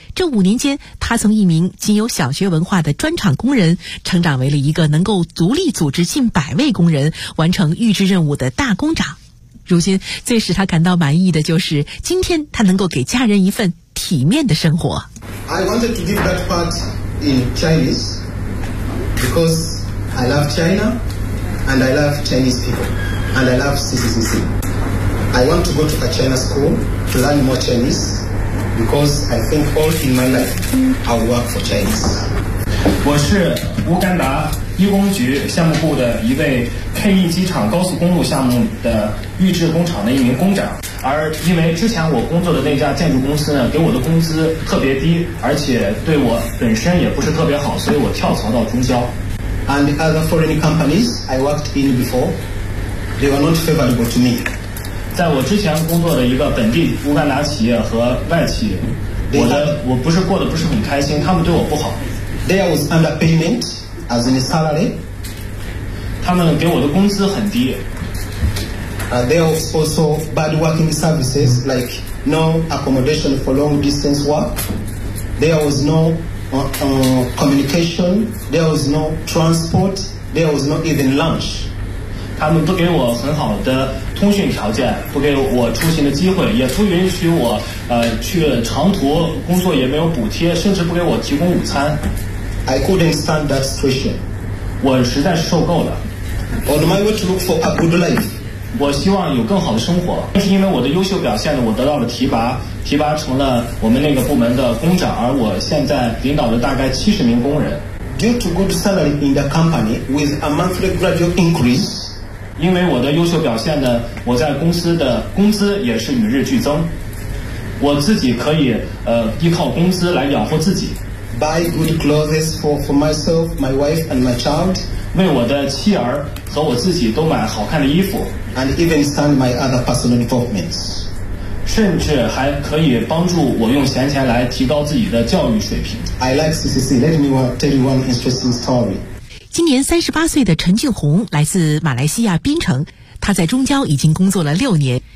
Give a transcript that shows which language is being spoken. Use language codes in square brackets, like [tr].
[zh] 这五年间，他从一名仅有小学文化的砖厂工人，成长为了一个能够独立组织近百位工人完成预制任务的大工长。如今最使他感到满意的就是今天他能够给家人一份体面的生活。 [en] I wanted to give that part in Chinese because I love China and I love Chinese people and I love CCCC. I want to go to a China school to learn more Chinese because I think all in my life I will work for Chinese. [zh] 我是乌干达一工局项目部的一位 K1 机场高速公路项目的预制工厂的一名工长，而因为之前我工作的那家建筑公司呢，给我的工资特别低，而且对我本身也不是特别好，所以我跳槽到中交。 [en] And the other foreign companies I worked in before, they were not favorable to me. [zh] 在我之前工作的一个本地乌干达企业和外企，我不是过得不是很开心，他们对我不好。 [en] They was underpayment. As in salary, [zh] 他们给我的工资很低。 [en] There are also bad working services like no accommodation for long distance work. There was no communication. There was no transport. There was not even lunch. [zh] 他们不给我很好的通讯条件，不给我出行的机会，也不允许我去长途工作，也没有补贴，甚至不给我提供午餐。 [en] I couldn't stand that situation. [zh] 我实在是受够了。 [en] On my way to look for a good life. [zh] 我希望有更好的生活。正是因为我的优秀表现呢，我得到了提拔，提拔成了我们那个部门的工长，而我现在领导了大概70名工人。 [en] Due to good salary in the company with a monthly gradual increase. [zh] 因为我的优秀表现呢，我在公司的工资也是与日俱增。我自己可以依靠工资来养活自己。 [en] Buy good clothes for myself, my wife, and my child. [zh] 为我的妻儿和我自己都买好看的衣服。 [en] And even send my other personal developments. [zh] 甚至还可以帮助我用闲钱来提高自己的教育水平。 [en] I like CCC. Let me tell you one interesting story. [zh] 今年38岁的陈俊宏来自马来西亚槟城，他在中交已经工作了6年。